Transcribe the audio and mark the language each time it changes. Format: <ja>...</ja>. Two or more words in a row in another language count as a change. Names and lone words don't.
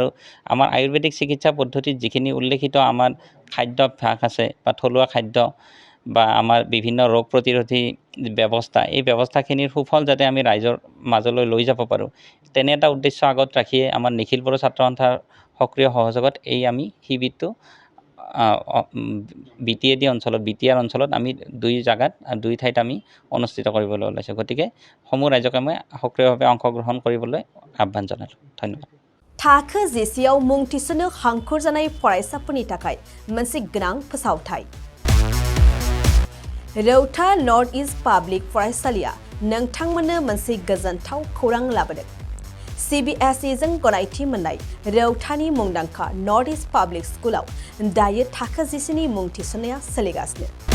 <as>আমাৰ আয়ুৰ্বেদিক চিকিৎসা পদ্ধতিত যিখিনি উল্লেখিত আমাৰ খাদ্যাভ্যাস আছে বা থলুৱা খাদ্য বা আমাৰ বিভিন্ন ৰোগ প্ৰতিৰোধী ব্যৱস্থা এই ব্যৱস্থাখিনিৰ সুফল যাতে আমি ৰাইজৰ মাজলৈ লৈ যাব পাৰোঁ তেনে এটা উদ্দেশ্য আগত ৰাখিয়ে আমাৰ নিখিল বড়ো ছাত্ৰ সন্থাৰ সক্ৰিয় সহযোগত এই আমি শিবিৰটো BTAD অঞ্চলত BTR অঞ্চলত আমি দুই ঠাইত আমি অনুষ্ঠিত কৰিবলৈ ওলাইছোঁ গতিকে সমূহ ৰাইজকে মই সক্ৰিয়ভাৱে অংশগ্ৰহণ কৰিবলৈ আহ্বান জনালোঁ ধন্যবাদ</as> <brx>थाखो जिसेयाव मुं थिसननो हांखुर जानाय फरायसाफोरनि थाखाय मोनसे गोनां फोसावथाय रौता नर्थ इस्ट पाब्लिक फरायसालिया नोंथांमोननो मोनसे गोजोनथाव खौरां लाबोदों CBSE जों गनायथि मोननाय रौतानि मुंदांखा नर्थ इस्ट पाब्लिक स्कुलाव दायो थाखो जिसेनि मुं थिसननाया सोलिगासिनो</brx>